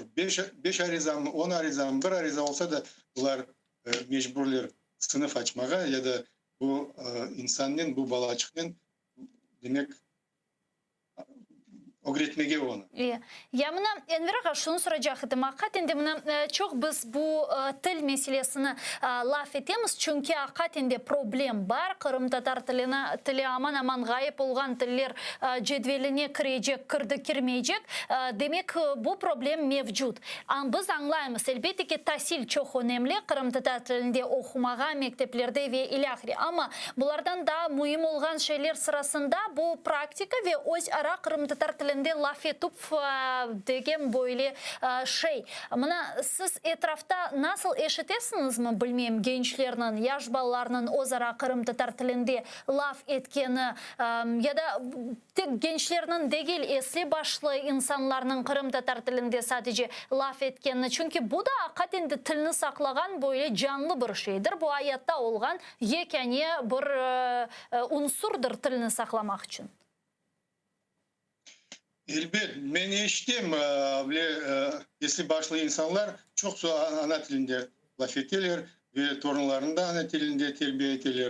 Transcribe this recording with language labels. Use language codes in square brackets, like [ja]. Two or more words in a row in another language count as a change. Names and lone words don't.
[crh] 5 ariza mı, 10 ariza mı, bir ariza olsa da bunlar mecburlar sınıf açmaya ya da bu insanın, bu balacıkın demek öğretmeye onu. Ya mına Enver ağa şunu soracaktım. Hakikaten de mına çok biz bu til meselesini laf etemiz. Çünkü hakikaten de problem var. Kırım Tatar tili aman gayip olgan tiller cedveline kirecek, kirmeyecek. Demek bu problem mevcut. Biz anlayımız. Elbette ki tahsil çok önemli. Kırım Tatar tilinde okumağa mekteplerde ve ilahiri. Ama bunlardan daha mühim olgan şeyler sırasında bu praktika ve özara Kırım Tatar tilinde laf etip degen böyle şey. Mına siz etrafta nasıl eşitesiniz mi bilmeyeyim gençlerinin, yaş balalarının özara Kırım Tatar tilinde laf etkeni ya da tek gençlerinin değil esli başlı insanların Kırım Tatar tilinde sadece laf etkeni. Çünkü bu da hakikaten de tilini saklagan böyle canlı bir şeydir. Bu hayatta olgan yekeni bir unsurdur tilini saklamak için. Elbet, ben eşittim. Esli başlı insanlar çok ana tilinde laf ederler ve torunlarını da ana tilinde terbiye ederler.